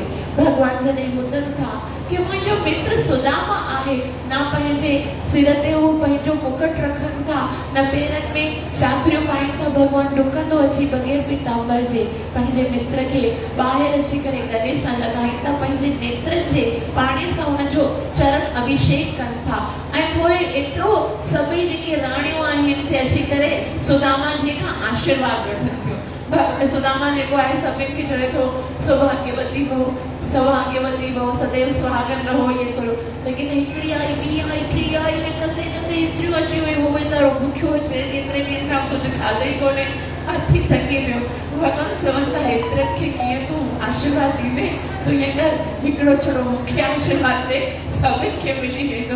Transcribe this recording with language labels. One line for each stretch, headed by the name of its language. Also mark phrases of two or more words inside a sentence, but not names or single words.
Sindhi: भगवान जॾहिं ॿुधनि था कि मुंहिंजो मित्र सुदामा आहे, न पंहिंजे सिर ते हू पंहिंजो मुकुट रखनि था, न पेरनि में चाकरियूं पाइनि था। भगवान डुकंदो अची बग़ैर पीताम्बर जे पंहिंजे मित्र खे ॿाहिरि अची करे गले सां लॻाइनि था, पंहिंजे नेत्रनि जे पाणीअ सां हुनजो चरण अभिषेक कनि था। ऐं पोइ एतिरो सभई जेके राणियूं आहिनि से अची करे सुदामा जी खां आशीर्वाद वठनि थियूं। सुदामा जेको आहे सभिनि खे चवे थो
Sanskrit: सौभाग्यवती भव, सौभाग्यवती भव,
Hindi: सदैव सुहागन रहो, ये करो।
Sindhi: लेकिन हिकिड़ी आई, ॿी आई, टी आई, कंदे कंदे एतिरियूं अची वियूं, उहो वीचारो बुखियो एतिरे ॾींहंनि खां कुझु खाधो ई कोन्हे, हथी थकी पियो। भॻवान चवनि था हेतिरनि खे कीअं तूं आशीर्वाद ॾींदे, तूं ईअं कर हिकिड़ो छड़ो मूंखे आशीर्वाद ॾे, सभिनि खे मिली वेंदो।